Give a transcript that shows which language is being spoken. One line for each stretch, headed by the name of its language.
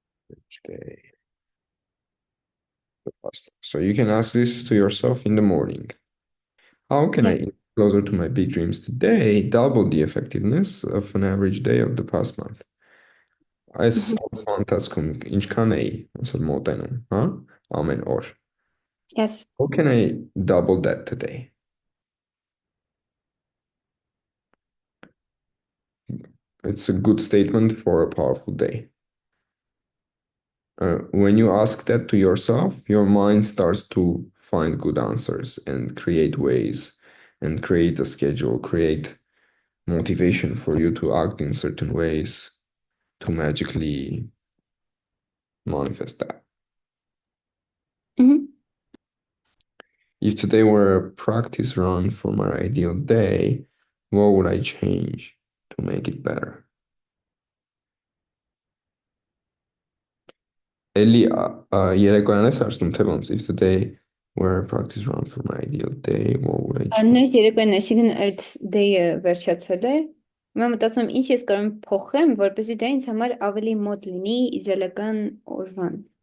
English: Each day. So you can ask this to yourself in the morning. How can I Yeah. get closer to my big dreams today? Double the effectiveness of an average day of the past month. Ez fantasticum.
Armenian: Ինչ քան էի, ասել մոտենում, հա? Ամեն օր.
English: Yes. How can I double that today? It's a good statement for a powerful day. When you ask that to yourself, your mind starts to find good answers and create ways and create a schedule, create motivation for you to act in certain ways to magically manifest that. Mhm. If today were a practice run for my ideal day, what would I change to make it better?
Armenian: Էլի երեկոյան ես հարցնում թե ոնց
English: if today were a practice run for my ideal day, what would I change?
Armenian: Նույնիսկ երեկոյան, այսինքն այդ day-ը վերջացել է։ Հիմա մտածում եմ, ինչ ես կարող եմ փոխեմ, որպեսզի դա ինձ համար ավելի մոտ լինի իդեալական օրվան։